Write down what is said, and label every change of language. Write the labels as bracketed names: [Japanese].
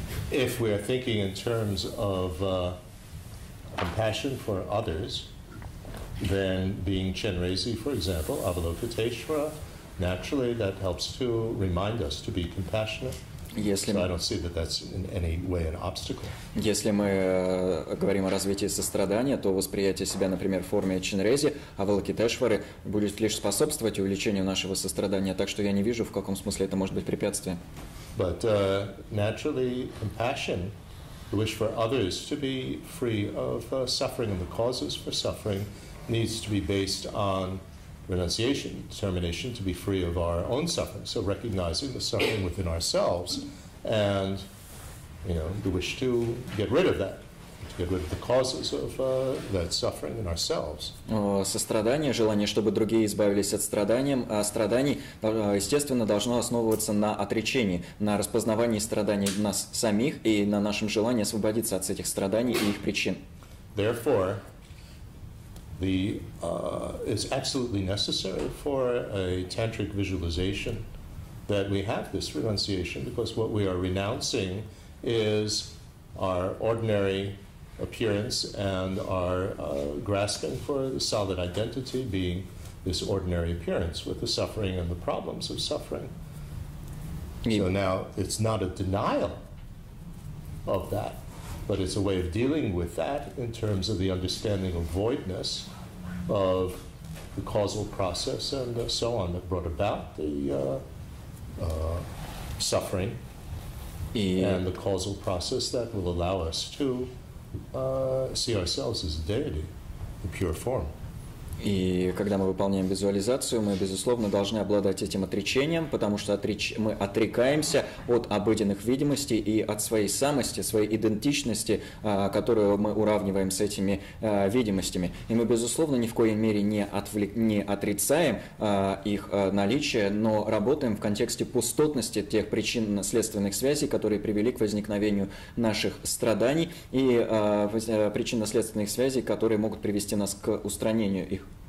[English] If we are thinking in terms of compassion for others, then being Chenrezi, for example, Avalokiteshvara, naturally that helps to remind us to be compassionate. So I don't see that that's in any way an obstacle. [Russian] Если мы говорим о развитии сострадания, то восприятие себя, например, в форме Ченрези, Авалокитешвары будет лишь способствовать увеличению нашего сострадания, так что я не вижу, в каком смысле это может быть препятствием. [English] But naturally, compassion, the wish for others to be free of suffering and the causes for suffering, needs to be based on renunciation, determination to be free of our own suffering. So recognizing the suffering within ourselves and, you know, the wish to get rid of that. to get rid of the causes of that suffering in ourselves. [Russian] Сострадание, желание, чтобы другие избавились от страданий, естественно, должно основываться на отречении, на распознавании страданий нас самих и на нашем желании освободиться от этих страданий и их причин. [English] Therefore, it's absolutely necessary for a tantric visualization that we have this renunciation, because what we are renouncing is our ordinary appearance and our grasping for the solid identity being this ordinary appearance with the suffering and the problems of suffering. So now it's not a denial of that, but it's a way of dealing with that in terms of the understanding of voidness of the causal process and so on that brought about the suffering and the causal process that will allow us to see ourselves as a deity in pure form. [Russian] И когда мы выполняем визуализацию, мы, безусловно, должны обладать этим отречением, потому что мы отрекаемся от обыденных видимостей и от своей самости, своей идентичности, которую мы уравниваем с этими видимостями. И мы, безусловно, ни в коей мере не отрицаем их наличие, но работаем в контексте пустотности тех причинно-следственных связей, которые привели к возникновению наших страданий, и причинно-следственных связей, которые могут привести нас к устранению их.